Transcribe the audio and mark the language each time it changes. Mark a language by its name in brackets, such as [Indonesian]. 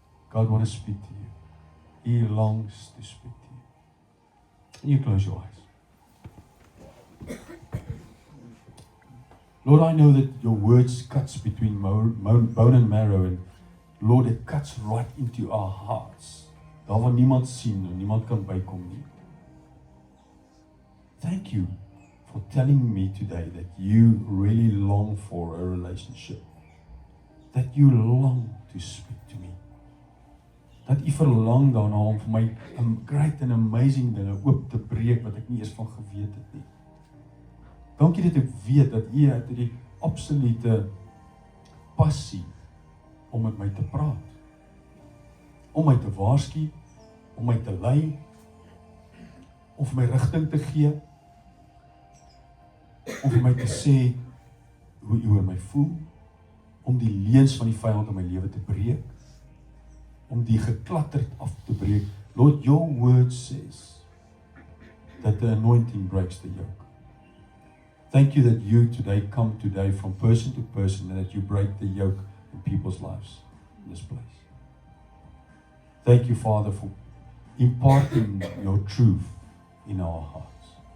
[English] God wants to speak to you. He longs to speak to you. And you close your eyes. Lord, I know that your words cuts between bone and marrow, and Lord, it cuts right into our hearts. [Afrikaans] Daar waar niemand sien en niemand kan bykom nie. [English] Thank you for telling me today that you really long for a relationship. That you long to speak to me. [Afrikaans] Dat u verlang daarna om vir my [English] great and amazing [Afrikaans] dinge oop te breek wat ek nie eens van geweet het nie. Dankie dat ek weet dat u het die absolute passie om met my te praat. Om my te waarsku, om my te lei, om vir my rigting te gee, om vir my te sê hoe u oor my voel, om die leuns van die vyand in my lewe te breek, om die geklatterd af te breek. [English] Lord, your word says that the anointing breaks the yoke. Thank you that you today come today from person to person and that you break the yoke in people's lives in this place. Thank you, Father, for imparting your truth in our hearts.